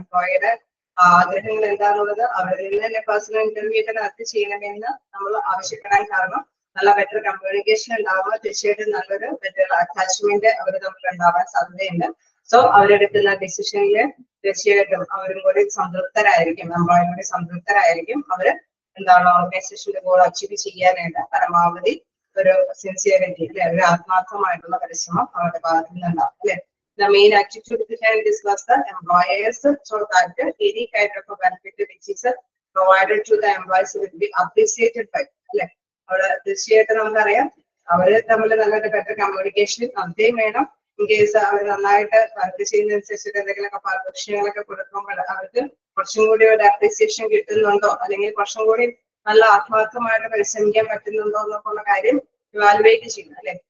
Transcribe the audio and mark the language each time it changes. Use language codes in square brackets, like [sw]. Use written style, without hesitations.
[ml] എംപ്ലോയിയുടെ ആഗ്രഹങ്ങൾ എന്താണുള്ളത് അവരിൽ നിന്ന് തന്നെ പേഴ്സണൽ ഇന്റർവ്യൂ ഒക്കെ നടത്തി ചെയ്യണമെന്ന് നമ്മൾ ആവശ്യപ്പെടാൻ കാരണം നല്ല ബെറ്റർ കമ്മ്യൂണിക്കേഷൻ ഉണ്ടാവുമ്പോൾ തീർച്ചയായിട്ടും നല്ലൊരു ബെറ്റർ അറ്റാച്ച്മെന്റ് അവർ തമ്മിൽ ഉണ്ടാവാൻ സാധ്യതയുണ്ട്. സോ അവരെടുക്കുന്ന ഡിസിഷനിൽ തീർച്ചയായിട്ടും അവരും കൂടി സംതൃപ്തരായിരിക്കും, എംപ്ലോയി കൂടി സംതൃപ്തരായിരിക്കും. അവര് എന്താണ് ഓർഗനൈസേഷന്റെ ഗോൾ അച്ചീവ് ചെയ്യാനായിട്ട് പരമാവധി ഒരു സിൻസിയറിറ്റി അല്ലെ ഒരു ആത്മാർത്ഥമായിട്ടുള്ള പരിശ്രമം അവരുടെ ഭാഗത്തു നിന്നുണ്ടാവും അല്ലെ. [en] The main attitude behind this was the employers so that any kind of a benefit which is provided to the employees will be appreciated by. [ml] അല്ലെ, അവിടെ തീർച്ചയായിട്ടും നമുക്കറിയാം അവര് തമ്മിൽ നല്ലൊരു ബെറ്റർ കമ്മ്യൂണിക്കേഷൻ അതേം വേണം. ഇൻ കേസ് അവർ നന്നായിട്ട് വർക്ക് ചെയ്യുന്നതനുസരിച്ചിട്ട് എന്തെങ്കിലുമൊക്കെ പാരിതോഷികങ്ങളൊക്കെ കൊടുക്കുമ്പോൾ അവർക്ക് കുറച്ചും കൂടി ഒരു അപ്രീസിയേഷൻ കിട്ടുന്നുണ്ടോ, അല്ലെങ്കിൽ കുറച്ചും കൂടി നല്ല ആത്മാർത്ഥമായിട്ട് പരിശ്രമിക്കാൻ പറ്റുന്നുണ്ടോ എന്നൊക്കെയുള്ള കാര്യം ഇവാലുവേറ്റ് ചെയ്യുന്നത് അല്ലെ.